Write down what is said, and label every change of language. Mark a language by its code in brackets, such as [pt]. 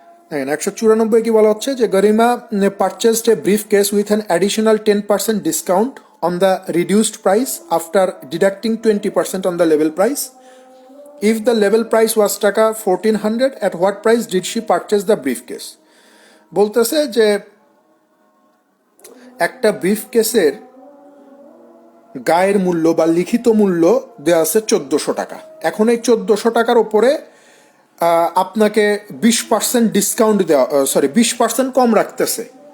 [bn] দেখেন 194 কি বলা হচ্ছে যে [en] Garima purchased a brief case with an additional 10% discount on the reduced price after deducting 20% on the level price. If the level price was taka 1400, at what price did she purchase the briefcase? [bn] বলতেছে যে একটা ব্রিফকেসের গায়ের মূল্য বা লিখিত মূল্য দেওয়া আছে 1400 টাকা। এখন এই 1400 টাকার উপরে আপনাকে 20% ডিসকাউন্ট দেওয়া, 20% কম রাখতেছে।